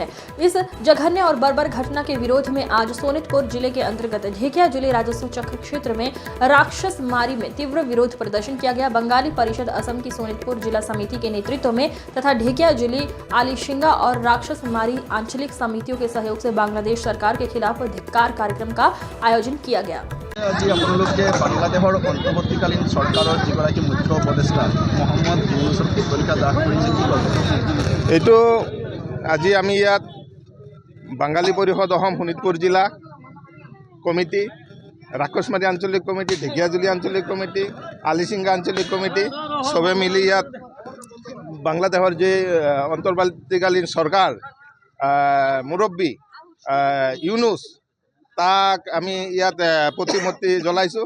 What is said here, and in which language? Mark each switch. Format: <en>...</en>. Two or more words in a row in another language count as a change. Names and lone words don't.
<hi>इस जघन्य और बर्बर घटना के विरोध में आज सोनितपुर जिले के अंतर्गत ढेकिया जिले राजस्व चक्र क्षेत्र में राक्षस मारी में तीव्र विरोध प्रदर्शन किया गया। बंगाली परिषद असम की सोनितपुर जिला समिति के नेतृत्व में तथा ढेकिया जिले आलीशिंगा और राक्षस मारी आंचलिक समितियों के सहयोग से बांग्लादेश सरकार के खिलाफ धिक्कार कार्यक्रम का आयोजन किया गया।</hi> <as>আজি আপোনালোকে বাংলাদেশৰ অন্তৰ্বৰ্তীকালীন চৰকাৰৰ যিগৰাকী মুখ্য উপদেষ্টা মহম্মদ ইউনুছৰ কীৰ্তনিকা দাহ কৰিছে কি ক'ব? এইটো আজি আমি ইয়াত বাঙালী পৰিষদ অসম শোণিতপুৰ জিলা কমিটি, ৰাক্ষসমাৰী আঞ্চলিক কমিটি, ঢেকিয়াজুলি আঞ্চলিক কমিটি, আলিচিঙ্গা আঞ্চলিক কমিটি সবে মিলি ইয়াত বাংলাদেশৰ যে অন্তৰ্বৰ্তীকালীন চৰকাৰ মুৰব্বী ইউনুছ তাক আমি ইয়াত প্ৰতিমূৰ্তি জ্বলাইছোঁ।</as>